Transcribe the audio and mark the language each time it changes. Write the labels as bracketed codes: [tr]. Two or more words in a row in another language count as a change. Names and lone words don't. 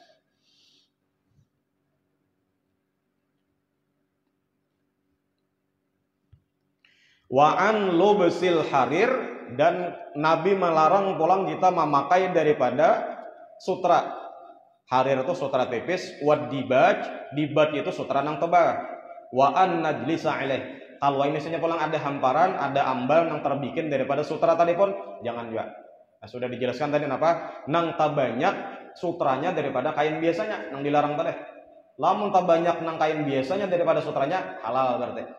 [ar] وعن لبس الحرير [bjn] dan Nabi melarang pulang kita memakai daripada sutra. Harir itu sutra tipis, [ar] والديباج [bjn] itu sutra nang tebal. [ar] وأن نجلس عليه. [bjn] Kalau ini misalnya pulang ada hamparan, ada ambal nang terbikin daripada sutra tadi pun jangan juga. Nah, sudah dijelaskan tadi apa? Nang tak banyak sutranya daripada kain biasanya nang dilarang tadi. Lamun tak banyak nang kain biasanya daripada sutranya halal berarti.